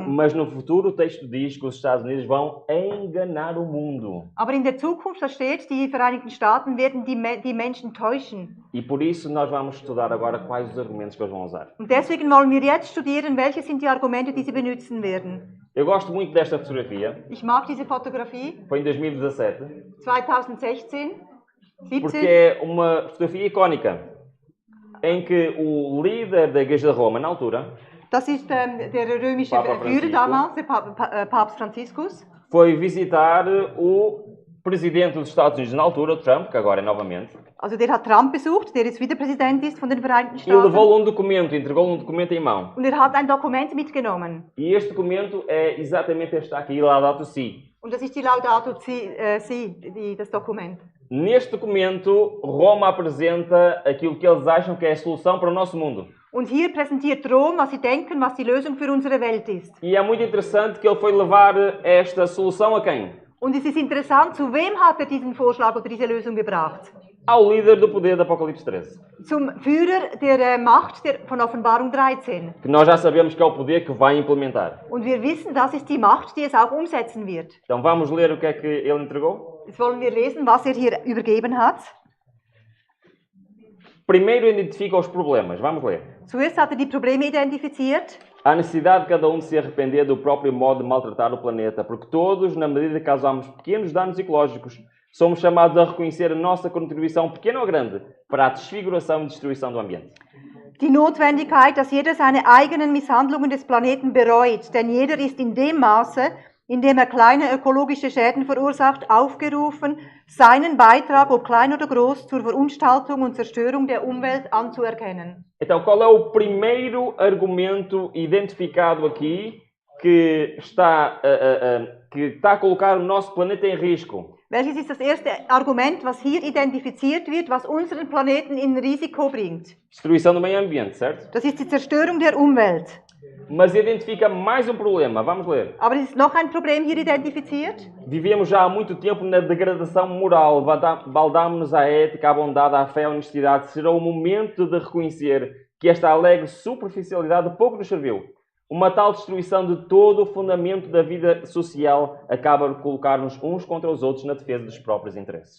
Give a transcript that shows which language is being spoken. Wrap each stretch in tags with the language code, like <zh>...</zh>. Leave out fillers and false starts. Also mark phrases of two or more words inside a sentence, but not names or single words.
<pt>Mas no futuro o texto diz que os Estados Unidos vão enganar o mundo.</pt> <de>Aber in der Zukunft, da steht, die Vereinigten Staaten werden die Menschen täuschen.</de> <pt>E por isso nós vamos estudar agora quais os argumentos que eles vão usar.</pt> <de>Und deswegen wollen wir jetzt studieren, welche sind die Argumente, die sie benutzen werden.</de> <pt>Eu gosto muito desta fotografia.</pt> <de>Ich mag diese Fotografie,</de> <pt>Foi em 2017. 2016, Porque 17. é uma fotografia icónica. Em que o líder da Igreja de Roma, na altura,</pt> <de>Das ist der römische</de> <pt>Papa</pt> <de>Führer Francisco. damals, der Papst Franziskus.</de> <pt>foi visitar o presidente dos Estados Unidos na altura, o Trump, que agora é novamente,</pt> <de>Also der hat Trump besucht, der jetzt wieder Präsident ist von den Vereinigten</de> <pt>e</pt> <de>Staaten.</de> <pt>levou-lhe um documento, entregou-lhe um documento em mão.</pt> <de>Und hat ein Dokument mitgenommen.</de> <pt>E este documento é exatamente este aqui, Laudato Si.</pt> <de>Und das ist die Laudato Si, das Dokument.</de> <pt>Neste documento, Roma apresenta aquilo que eles acham que é a solução para o nosso mundo.</pt> <de>Und hier präsentiert Rom, was sie denken, was die Lösung für unsere Welt ist.</de> <pt>E é muito interessante que ele foi levar esta solução a quem?</pt> <de>Und es ist interessant, zu wem hat diesen Vorschlag oder diese Lösung gebracht?</de> <pt>Ao líder do poder da Apocalipse 13.</pt> <de>Zum Führer der Macht von Offenbarung 13.</de> <pt>Que nós já sabemos que é o poder que vai implementar.</pt> <de>Und wir wissen, das ist die Macht, die es auch umsetzen wird.</de> <pt>Então vamos ler o que é que ele entregou?</pt> <de>Jetzt wollen wir lesen, was hier übergeben hat.</de> <pt>Primeiro identifica os problemas. Vamos ler.</pt> <de>Zuerst hat die Probleme identifiziert.</de> <pt>Há necessidade de cada um de se arrepender do próprio modo de maltratar o planeta, porque todos, na medida que causamos pequenos danos ecológicos, somos chamados a reconhecer a nossa contribuição, pequena ou grande, para a desfiguração e destruição do ambiente.</pt> <de>Die Notwendigkeit, dass jeder seine eigenen Misshandlungen des Planeten bereut, denn jeder ist in dem Maße, in dem kleine ökologische Schäden verursacht, aufgerufen, seinen Beitrag, ob klein oder groß, zur Verunstaltung und Zerstörung der Umwelt anzuerkennen.</de> <pt>Então, qual é o primeiro argumento identificado aqui que está a colocar o nosso planeta em risco?</pt> <de>Welches ist das erste Argument, was hier identifiziert wird, was unseren Planeten in Risiko bringt?</de> <pt>Destruição do meio ambiente, certo?</pt> <de>Das ist die Zerstörung der Umwelt.</de> <pt>Mas identifica mais um problema. Vamos ler.</pt> <de>Aber es ist noch ein Problem hier identifiziert.</de> <pt>Vivemos já há muito tempo na degradação moral. Baldamos-nos à ética, à bondade, à fé, à honestidade. Será o momento de reconhecer que esta alegre superficialidade pouco nos serviu. Uma tal destruição de todo o fundamento da vida social acaba por colocar-nos uns contra os outros na defesa dos próprios interesses.</pt>